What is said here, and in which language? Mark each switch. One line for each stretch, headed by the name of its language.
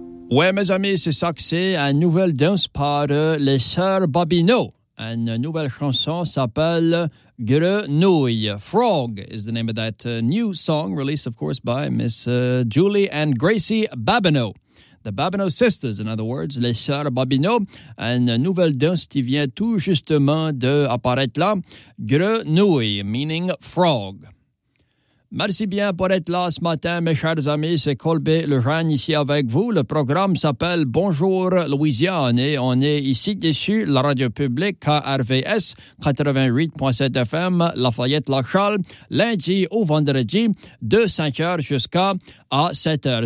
French: Ouais, mes amis, c'est ça que c'est. Un nouvel dance par les sœurs Babino. Une nouvelle chanson s'appelle Grenouille.
English: Frog is the name of that new song, released, of course, by Miss Julie and Gracie Babino. The Babino Sisters, in other words,
French: les sœurs Babino. Une nouvelle danse qui vient tout justement d'apparaître là.
English: Grenouille, meaning frog.
French: Merci bien pour être là ce matin, mes chers amis. C'est Colbert Lejeune ici avec vous. Le programme s'appelle Bonjour Louisiane et on est ici dessus, la radio publique KRVS 88.7 FM Lafayette-Lachal, lundi au vendredi, de 5h jusqu'à 7h.